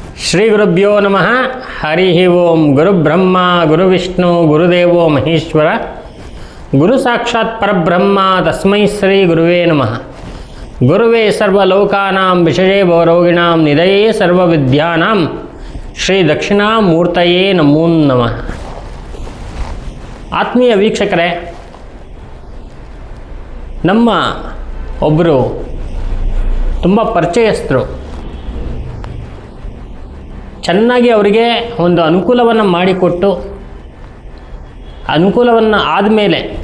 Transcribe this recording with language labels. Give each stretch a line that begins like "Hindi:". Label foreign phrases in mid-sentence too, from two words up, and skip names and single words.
Sanskrit: ಶ್ರೀ ಗುರುಭ್ಯೋ ನಮಃ. ಹರಿ ಓಂ. ಗುರುಬ್ರಹ್ಮ ಗುರುವಿಷ್ಣು ಗುರುದೇವೋ ಮಹೇಶ್ವರ, ಗುರು ಸಾಕ್ಷಾತ್ ಪರಬ್ರಹ್ಮ, ತಸ್ಮೈ ಶ್ರೀ ಗುರುವೇ ನಮಃ. ಗುರುವೇ ಸರ್ವಲೋಕಾನಾಂ ವಿಷಯೇ ಭವರೋಗಿಣಾಂ ನಿಧಯೇ ಸರ್ವವಿದ್ಯಾನಾಂ ಶ್ರೀ ದಕ್ಷಿಣಾಮೂರ್ತಯೇ ನಮೋ ನಮಃ.
Kannada: ಆತ್ಮೀಯ ವೀಕ್ಷಕರೇ, ನಮ್ಮ ಒಬ್ಬರು ತುಂಬ ಪರಿಚಯಸ್ಥರು ಚೆನ್ನಾಗಿ ಅವರಿಗೆ ಒಂದು ಅನುಕೂಲವನ್ನು ಮಾಡಿಕೊಟ್ಟು, ಅನುಕೂಲವನ್ನು ಆದಮೇಲೆ